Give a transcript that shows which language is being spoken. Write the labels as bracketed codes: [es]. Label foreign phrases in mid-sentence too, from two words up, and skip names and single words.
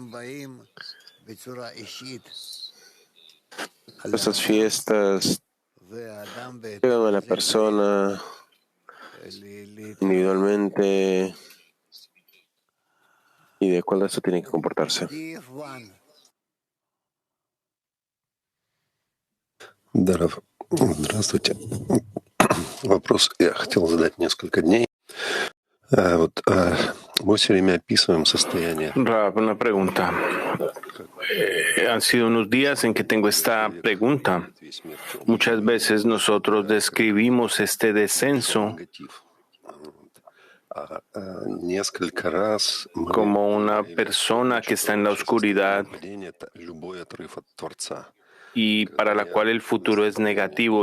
[es] Estas fiestas llegan a la persona individualmente y de acuerdo a eso tiene que comportarse. [ru] Здравствуйте. Вопрос я хотел задать несколько дней. [es] Rab, una pregunta. Han sido unos días en que tengo esta pregunta. Muchas veces nosotros describimos este descenso como una persona que está en la oscuridad y para la cual el futuro es negativo.